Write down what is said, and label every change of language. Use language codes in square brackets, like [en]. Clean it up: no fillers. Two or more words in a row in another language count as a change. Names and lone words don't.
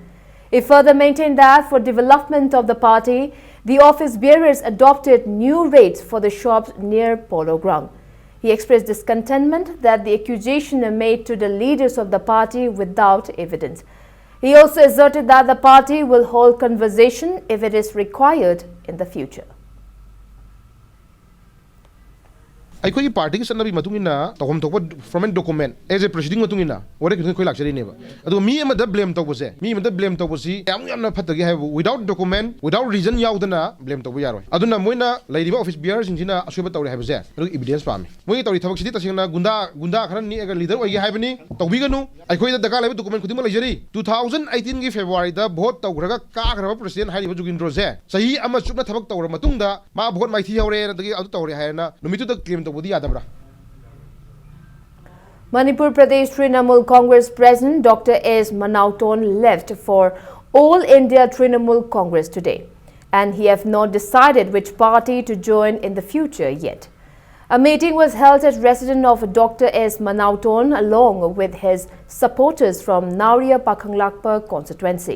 [en] He further maintained that for development of the party, the office bearers adopted new rates for the shops near Polo Ground. He expressed discontentment that the accusation are made to the leaders of the party without evidence. He also asserted that the party will hold conversation if it is required in the future. [mni] ꯑꯩꯈꯣꯏꯒꯤ ꯄꯥꯔꯇꯤꯒꯤ ꯆꯠꯅꯕꯤ ꯃꯇꯨꯡ ꯏꯟꯅ ꯇꯧꯐꯝ ꯊꯣꯛꯄ [en] formal document as a proceeding [mni] ꯃꯇꯨꯡ ꯏꯟꯅ ꯋꯥꯔꯦꯞ ꯈꯤꯇꯪ ꯑꯩꯈꯣꯏ ꯂꯥꯛꯆꯔꯤꯅꯦꯕ ꯑꯗꯨꯒ ꯃꯤ ꯑꯃꯗ ꯕ꯭ꯂꯦꯝ ꯇꯧꯕꯁꯦ ꯃꯤ ꯑꯃꯗ ꯕ꯭ꯂꯦꯝ ꯇꯧꯕꯁꯤ ꯌꯥꯝꯅ ꯐꯠꯇꯒꯦ ꯍꯥꯏꯕ [en] without document without reason [mni] ꯌꯥꯎꯗꯅ ꯕ꯭ꯂꯦꯝ ꯇꯧꯕ ꯌꯥꯔꯣꯏ ꯑꯗꯨꯅ ꯃꯣꯏꯅ ꯂꯩꯔꯤꯕ ꯑꯣꯐꯤꯁ ꯕꯤꯌꯔꯁꯤꯡꯁꯤꯅ ꯑꯁꯣꯏꯕ ꯇꯧꯔꯦ ꯍꯥꯏꯕꯁꯦ ꯑꯗꯨꯒ ꯏꯕꯤꯗꯦꯟꯁ ꯄꯥꯝꯃꯤ ꯃꯣꯏꯒꯤ ꯇꯧꯔꯤ ꯊꯕꯛꯁꯤꯗꯤ ꯇꯁꯦꯡꯅ ꯒꯨꯟꯗꯥ ꯈꯔ ꯅꯦꯛꯑꯒ ꯂꯤꯗꯔ ꯑꯣꯏꯒꯦ ꯍꯥꯏꯕꯅꯤ ꯇꯧꯕꯤꯒꯅꯨ ꯑꯩꯈꯣꯏꯗ ꯗꯔꯀꯥꯔ ꯂꯩꯕ ꯗꯣꯀꯨꯃꯦꯟ ꯈꯨꯗꯤꯡꯃꯛ ꯂꯩꯖꯔꯤ 2018ꯒꯤ ꯐꯦꯕ꯭ꯔꯨꯋꯥꯔꯤꯗ ꯚꯣꯠ ꯇꯧꯈ꯭ꯔꯒ ꯀꯥꯈ꯭ꯔꯕ ꯄ꯭ꯔꯦꯁꯤꯗꯦꯟꯠ ꯍꯥꯏꯔꯤꯕ ꯖꯨꯒꯤꯟꯗ꯭ꯔꯣꯁꯦ ꯆꯍꯤ ꯑꯃ ꯆꯨꯞꯅ ꯊꯕꯛ ꯇꯧꯔꯕ ꯃꯇꯨꯡꯗ ꯃꯥ ꯚꯣꯠ ꯃꯥꯏꯊꯤ ꯍꯧꯔꯦ ꯑꯗꯒꯤ ꯑꯗꯨ ꯇꯧꯔꯦ ꯍꯥꯏꯔꯅ ꯅꯨꯃꯤꯠꯇꯨꯗ ꯀ꯭ꯂꯦꯝ ꯇꯧꯕꯗꯤ ꯌꯥꯗꯕ꯭ꯔꯥ? [en] Manipur Pradesh Trinamool Congress President Dr. S. Manauton left for All India Trinamool Congress today, and he have not decided which party to join in the future yet. A meeting was held at residence of Dr. S. Manauton along with his supporters from Nauria Pakhanglakpa constituency.